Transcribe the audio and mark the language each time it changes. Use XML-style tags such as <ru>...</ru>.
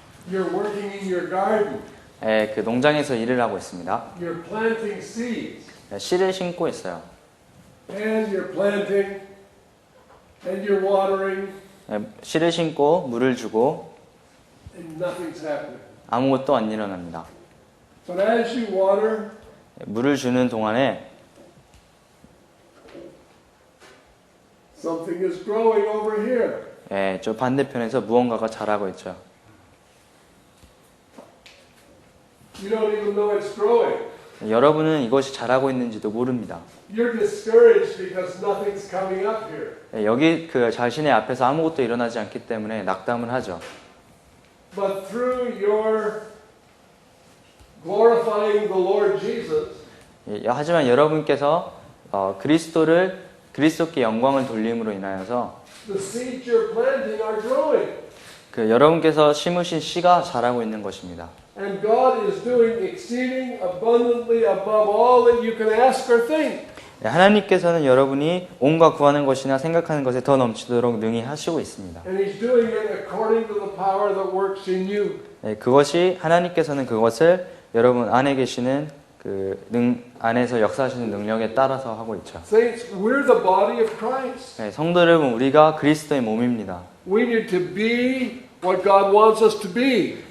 <en>You're working in your garden.</en> <ko>예, 그 농장에서 일을 하고 있습니다.</ko> <en>You're planting seeds.</en> <ko>예, 씨를 심고 있어요.</ko> <en>And you're planting. And you're watering.</en> <ko>예, 씨를 심고 물을 주고</ko> <en>And nothing's happening.</en> <ko>아무것도 안 일어납니다.</ko> <en>But as you water,</en> <ko>예, 물을 주는 동안에</ko> <en>something is growing over here.</en> <ko>예, 저 반대편에서 무언가가 자라고 있죠.</ko> <en>You don't even know it's growing.</en> <ko>여러분은 이것이 자라고 있는지도 모릅니다.</ko> <en>You're discouraged because nothing's coming up here.</en> <ko>예, 여기 그 자신의 앞에서 아무것도 일어나지 않기 때문에 낙담을 하죠.</ko> <en>But through your glorifying the Lord Jesus,</en> <ko>예, 하지만 여러분께서 그리스도께 영광을 돌림으로 인하여서</ko> <en>the seeds you're planting are growing.</en> <ko>그 여러분께서 심으신 씨가 자라고 있는 것입니다.</ko> <en>And God is doing exceeding abundantly above all that you can ask or think.</en> <ko>예, 하나님께서는 여러분이 온갖 구하는 것이나 생각하는 것에 더 넘치도록 능히 하시고 있습니다.</ko> <en>And He's doing it according to the power that works in you.</en> <ko>예, 하나님께서는 그것을 여러분 안에 계시는 안에서 역사하시는 능력에 따라서 하고 있죠.</ko> <en>Saints, we're the body of Christ.</en> <ko>예, 성도 여러분, 우리가 그리스도의 몸입니다.</ko> <en>We need to be what God wants us to be.</en>